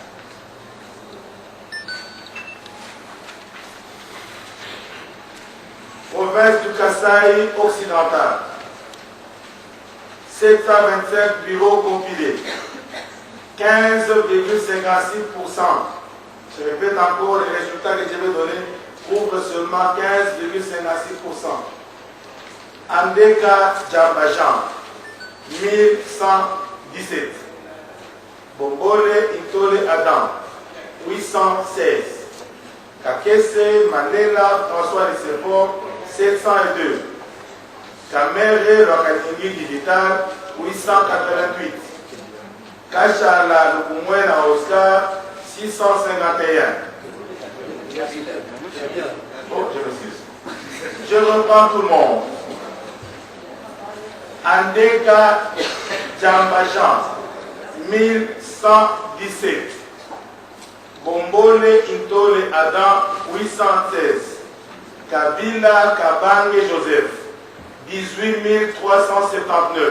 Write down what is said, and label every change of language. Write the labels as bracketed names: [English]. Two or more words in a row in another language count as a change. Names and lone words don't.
[French] Province du Kasaï occidental, 725 bureaux compilés, 15,56%. Je répète encore, les résultats que je vais donner couvrent seulement 15,56%. Andeka Djambajan, 1117. Bombole Itole Adam, 816. Kakese Manela François Lissefort, 702. Kamere Lokaningi Digital, 888. Kachala Lukumwena Oscar, 651. Oh, je reprends tout le monde. Andeka Djambajan, 1117. Bombole Intole Adam, 816. Kabila Kabange Joseph, 18 379.